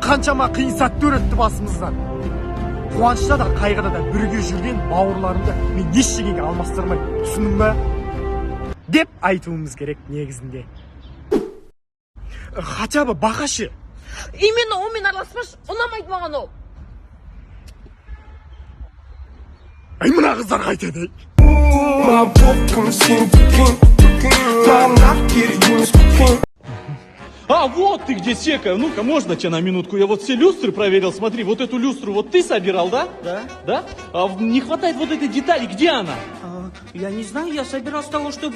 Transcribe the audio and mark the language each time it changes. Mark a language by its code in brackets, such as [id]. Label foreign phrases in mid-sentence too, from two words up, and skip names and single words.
[kk] Қаншама қиын сәттер өтті басымыздан. Қуанышта да қайғыда да бірге жүрген бауырларымды мен ешкімге алмастырмаймын. Түсіндің ба? Деп айтуымыз керек негізінде. [ru] Хотя бы бағашы. [kk] Именно онымен араласпаш, ұнамайды маған ол. Ай, мына қыздар қайтеді. [ru] А, вот ты где, Сека. Ну-ка, можно тебя на минутку? Я вот все люстры проверил, смотри, вот эту люстру вот ты собирал, да? Да? А не хватает вот этой детали, где она? Я не знаю, я собирал с того, что было.